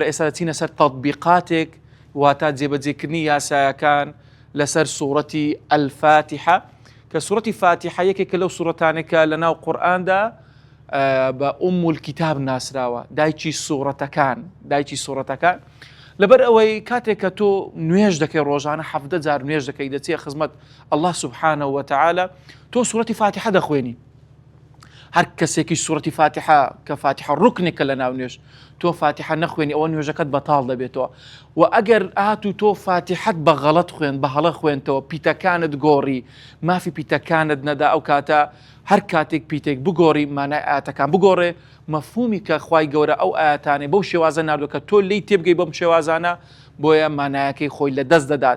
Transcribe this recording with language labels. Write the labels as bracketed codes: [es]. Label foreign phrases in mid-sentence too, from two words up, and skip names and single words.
[ckb] ئێستا دەچینە سەر تەطبیقاتێک واتە جێبەجێکردنی یاسایەکان لەسەر سوورەتی ئەلفاتیحە، کە سوورەتی فاتیحە یەکێکە لەو سوورەتانێکە لە ناو قورئاندا بە [ar] ئوم الکیتاب [ckb] ناسراوە، دایکی سوورەتەکان. لەبەر ئەوەی کاتێک کە تۆ نوێژ دەکەی ڕۆژانە 17 جار نوێژ دەکەی، دەچێ خزمەت [ar] الله سبحانه وتعالى، [ckb] تۆ سوورەتی فاتیحە دەخوێنی. هەر کەسێکی سوورەتی فاتیحە کە فاتیحە ڕوکنێکە لە ناو نوێژ، تۆ فاتیحە نەخوێنی ئەوە نوێژەکەت بەتاڵ دەبێتەوە. و ئەگەر ئاتو تۆ فاتیحەت بە غەڵەت خوێن، بە هەڵە خوێنتەوە، پیتەکانت گۆڕی، مافی پیتەکانت نەدا، ئەو کاتە هەر کاتێک پیتێک بگۆڕی مانای ئاەتەکان بگۆڕێ، مەفهومی کە خوای گەورە ئەو ئاەتانێ بەو شێوازە ناردووە کە تۆ لی تێبگەی بەم شێوازانە، بۆیە مانایەکەی خۆی لە دەست دەدات.